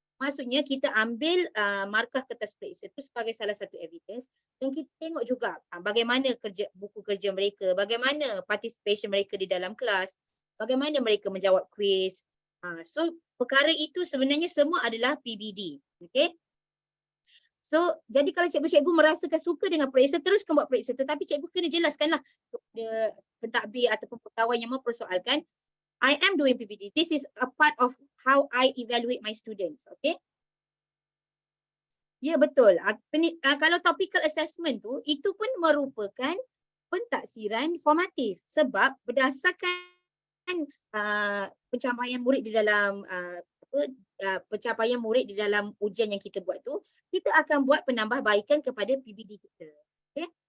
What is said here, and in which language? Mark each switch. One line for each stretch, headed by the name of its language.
Malay: Maksudnya kita ambil markah kertas periksa itu sebagai salah satu evidence dan kita tengok juga bagaimana buku kerja mereka, bagaimana participation mereka di dalam kelas, bagaimana mereka menjawab kuis. So perkara itu sebenarnya semua adalah PBD. Okay? So jadi kalau cikgu-cikgu merasakan suka dengan periksa, teruskan buat periksa. Tetapi cikgu kena jelaskanlah kepada pentadbir ataupun pegawai yang mempersoalkan,
English: I am doing PPD. This is a part of how I evaluate my students. Okay?
Malay: Ya betul. Kalau topical assessment tu, itu pun merupakan pentaksiran formatif. Sebab berdasarkan pencapaian murid di dalam pencapaian murid di dalam ujian yang kita buat tu, kita akan buat penambahbaikan kepada PPD kita. Okay?